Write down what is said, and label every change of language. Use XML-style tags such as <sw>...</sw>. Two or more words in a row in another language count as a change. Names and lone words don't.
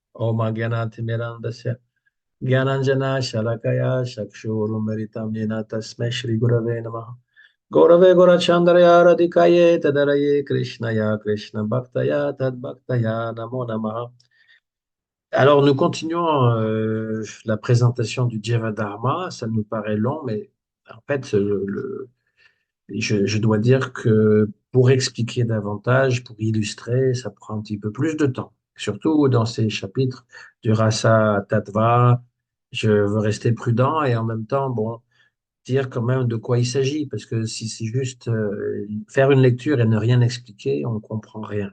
<sa>Om Gyanatimirandasya Gyananjana Shalakaya Chakshurumritam Yena Tasmai Shri Gurave Namaha Gaurave Gorachandraya Radhikaye Tadaraye Krishnaya Krishna Bhaktaya Tad Bhaktaya Namo Namaha.</sa> <fr>Alors, nous continuons la présentation du Dharma. Ça nous paraît long, mais en fait, je dois dire que pour expliquer davantage, pour illustrer, ça prend un petit peu plus de temps. Surtout dans ces chapitres du Rasa Tattva, je veux rester prudent et en même temps, bon, dire quand même de quoi il s'agit, parce que si c'est juste faire une lecture et ne rien expliquer, on ne comprend rien.</fr>